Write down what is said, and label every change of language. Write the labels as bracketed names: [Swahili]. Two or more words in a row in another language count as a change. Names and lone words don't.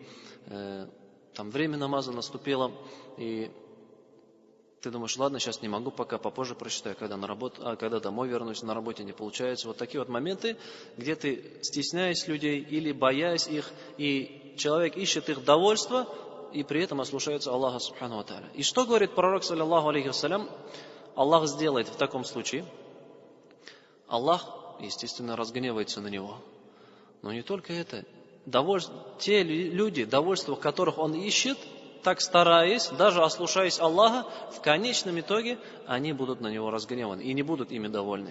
[Russian] Там время намаза наступило, и ты думаешь, ладно, сейчас не могу, пока попозже прочитаю, когда домой вернусь, на работе не получается. Вот такие вот моменты, где ты, стесняясь людей или боясь их, и человек ищет их довольство, и при этом ослушается Аллаха [Arabic] سبحانه وتعالى. [Russian] И что говорит пророк, [Arabic] صلى الله عليه وسلم, [Russian] Аллах сделает в таком случае? Аллах, естественно, разгневается на него. Но не только это. Те люди, довольство которых он ищет, так стараясь, даже ослушаясь Аллаха, в конечном итоге они будут на него разгневаны и не будут ими довольны.